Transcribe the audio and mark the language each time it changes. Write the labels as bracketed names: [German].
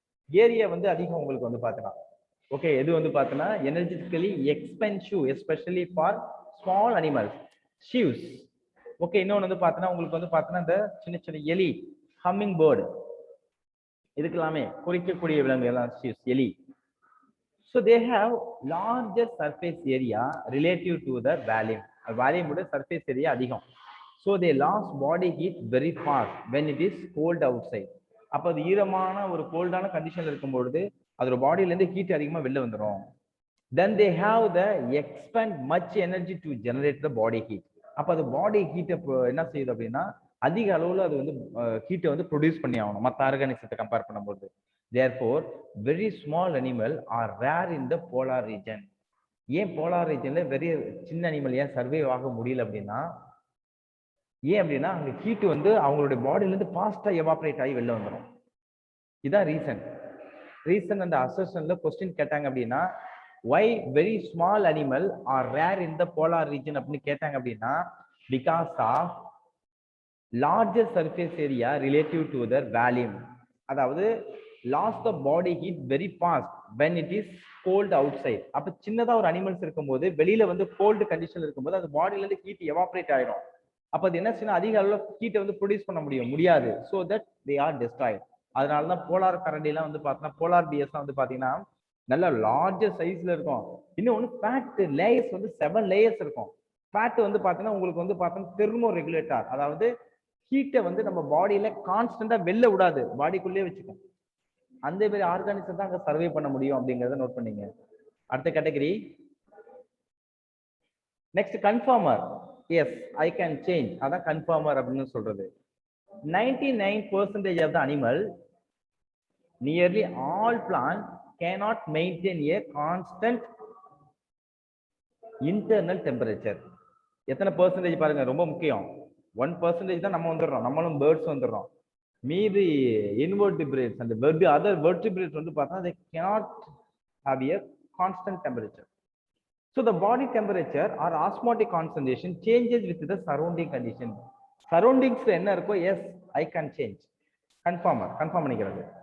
[Tamil] Area வந்து அதிகம் உங்களுக்கு வந்து பார்த்தீங்கன்னா. ஓகே, எது வந்து பார்த்தீங்கன்னா [English] energetically expensive especially for small animals, [Tamil] ஷீவ்ஸ். Okay, இன்னொன்று வந்து பார்த்தீங்கன்னா உங்களுக்கு வந்து பார்த்தீங்கன்னா இந்த சின்ன சின்ன எலி, ஹம்மிங் பேர்டு, இதுக்கெல்லாமே குறிக்கக்கூடிய விலங்குகள் ஷீவ்ஸ், எலி. [English] So they have larger surface area relative to the volume. [Tamil] Volume உடைய surface area அதிகம். [English] So they lost body heat very fast when it is cold outside. [Tamil] அப்ப அது ஈரமான ஒரு கோல்டான கண்டிஷன்ல இருக்கும்பொழுது அதோட பாடியில இருந்து ஹீட் அதிகமா வெளில வந்துடும். [English] Then they have the expend much energy to generate the body heat. [Tamil] அப்ப அது பாடி ஹீட்டை என்ன செய்யுது அப்படின்னா அதிக அளவுல அது வந்து ஹீட்டை வந்து ப்ரொடியூஸ் பண்ணி ஆகணும் மற்ற ஆர்கானிசத்தை கம்பேர் பண்ணும்போது. [English] Therefore, very small animal are rare in the polar region. [Tamil] ஏன் போலார் ரீஜன்ல வெரி சின்ன அனிமல் ஏன் சர்வைவ் ஆக முடியல அப்படின்னா, ஏன் அப்படின்னா அங்க ஹீட் வந்து அவங்களுடைய பாடியில இருந்து ஃபாஸ்டா எவாபரேட் ஆகி வெளில வந்துடும். இதான் ரீசன் அந்த அசர்ஷன்ல கொஸ்டின் கேட்டாங்க அப்படின்னா, [English] why very small animal are rare in the polar region [Tamil] அப்படின்னு கேட்டாங்க அப்படின்னா, [English] because of larger surface area relative to their volume. அதாவது lost the body heat very fast when it is cold outside. [Tamil] அப்ப சின்னதா ஒரு animals இருக்கும்போது வெளியில வந்து கோல்டு கண்டிஷன்ல இருக்கும்போது அந்த பாடியில இருந்து ஹீட் எவாபரேட் ஆயிடும். அப்ப அது என்ன செய்யணும், அதிக அளவுல ஹீட்டை வந்து ப்ரொடியூஸ் பண்ண முடியாது. [English] so that they are destroyed. [Tamil] அதனாலதான் போலார் கரண்டி எல்லாம் வந்து பார்த்தீங்கன்னா, போலார் பியர்ஸ் வந்து பாத்தீங்கன்னா நல்ல லார்ஜர் சைஸ்ல இருக்கும். இன்னொன்னு ஃபேட் லேயர்ஸ் வந்து 7 லேயர்ஸ் இருக்கும். ஃபேட் வந்து பாத்தீங்கன்னா உங்களுக்கு வந்து பாத்தீங்கன்னா தெர்மோ ரெகுலேட்டர், அதாவது ஹீட்டை வந்து நம்ம பாடியில கான்ஸ்டன்டா வெளில விடாது, பாடிக்குள்ளேயே வச்சுக்கும். அந்த மாதிரி ஆர்கானிசம் தான் அங்க சர்வே பண்ண முடியும் அப்படிங்கறத நோட் பண்ணீங்க. அடுத்த category next conformer. [English] yes, I can change, [Tamil] அதான் கன்ஃபார்மர் அப்படின்னு சொல்றது. [English] 99% of the animal, nearly all plants cannot maintain a constant internal temperature. [Tamil] எத்தனை பெர்சன்டேஜ் பாருங்க, ரொம்ப முக்கியம். 1% தான் நம்ம வந்துடுறோம், நம்மளும் பேர்ட்ஸ் வந்துடுறோம். [English] மீதி invertebrates and other vertebrates [Tamil] வந்து பார்த்தா [English] they cannot have a constant temperature. So the body temperature or osmotic concentration changes with the surrounding condition. Surroundings [Tamil] என்ன இருக்கோ, [English] yes, I can change. Conformer, conform [Tamil] பண்ணிக்கிறது.